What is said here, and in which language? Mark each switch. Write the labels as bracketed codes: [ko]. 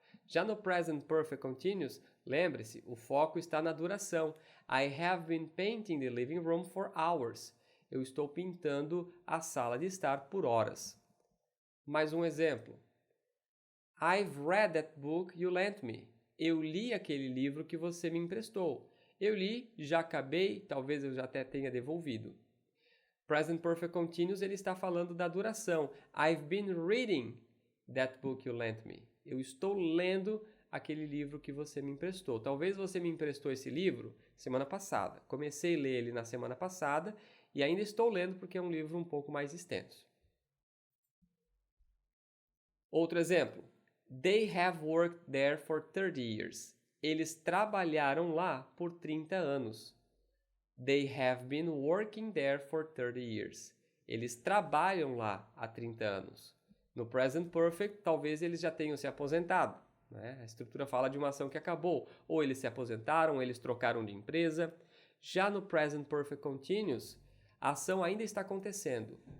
[pt] Já no Present Perfect Continuous, lembre-se, o foco está na duração. [en] I have been painting the living room for hours. [pt] Eu estou pintando a sala de estar por horas. Mais um exemplo. [en] I've read that book you lent me. [pt] Eu li aquele livro que você me emprestou. Eu li, já acabei, talvez eu já até tenha devolvido. Present Perfect Continuous, ele está falando da duração. [en] I've been reading that book you lent me. [pt] Eu estou lendo aquele livro que você me emprestou. Talvez você me emprestou esse livro semana passada. Comecei a ler ele na semana passada e ainda estou lendo porque é um livro um pouco mais extenso. Outro exemplo. [en] They have worked there for 30 years. [pt] Eles trabalharam lá por 30 anos. [en] They have been working there for 30 years. [pt] Eles trabalham lá há 30 anos. No Present Perfect, talvez eles já tenham se aposentado. Né? A estrutura fala de uma ação que acabou. Ou eles se aposentaram, ou eles trocaram de empresa. Já no Present Perfect Continuous, a ação ainda está acontecendo.